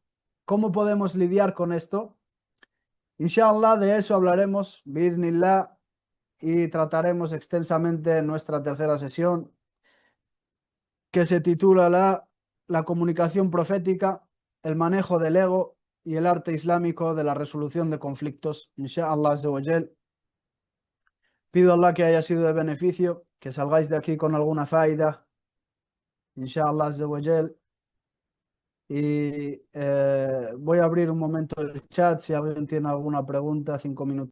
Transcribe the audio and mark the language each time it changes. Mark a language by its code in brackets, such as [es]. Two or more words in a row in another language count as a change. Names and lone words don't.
[es] ¿Cómo podemos lidiar con esto? Inshallah, de eso hablaremos, bi'idhnillah, y trataremos extensamente en nuestra tercera sesión, que se titula la comunicación profética, el manejo del ego y el arte islámico de la resolución de conflictos. [ar] إن شاء الله عز وجل. [es] Pido a Allah que haya sido de beneficio, que salgáis de aquí con alguna faida, [ar] إن شاء الله عز وجل. [es] Y voy a abrir un momento el chat si alguien tiene alguna pregunta, 5 minutos.